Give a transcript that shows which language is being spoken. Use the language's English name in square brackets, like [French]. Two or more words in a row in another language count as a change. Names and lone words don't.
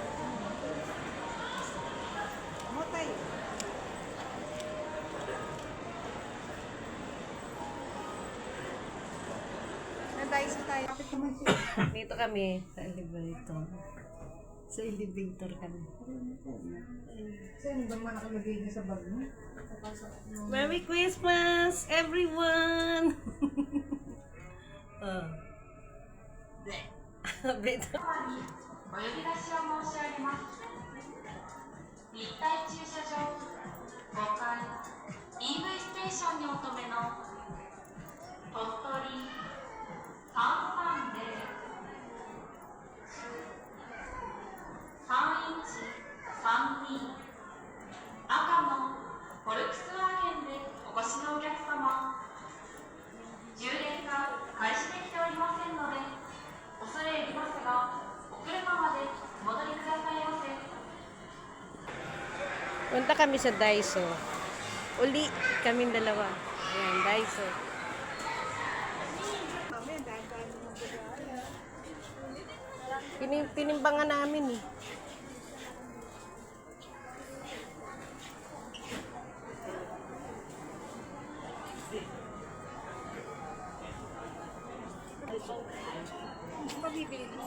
[Filipino] Mo tayo. Tayo tayo. Kapit naman siya. Dito kami sa elevator. Sa elevator kami. Saan ba man nakalagay niya sa bag mo? [English] Merry Christmas, everyone! [Japanese] Oh. ベタお呼び出しを申し上げます。立体駐車場5階 EV ステーションにお止めの鳥取330 3132赤のフォルクスワーゲンでお越しのお客様、充電が開始できておりませんので恐れ入りますが、お車までお戻りくださいませ。 [Filipino] Punta kami sa Daiso. Uli kaming dalawa. Ayan, Daiso. Tinimbangan namin eh. Mabibili mo.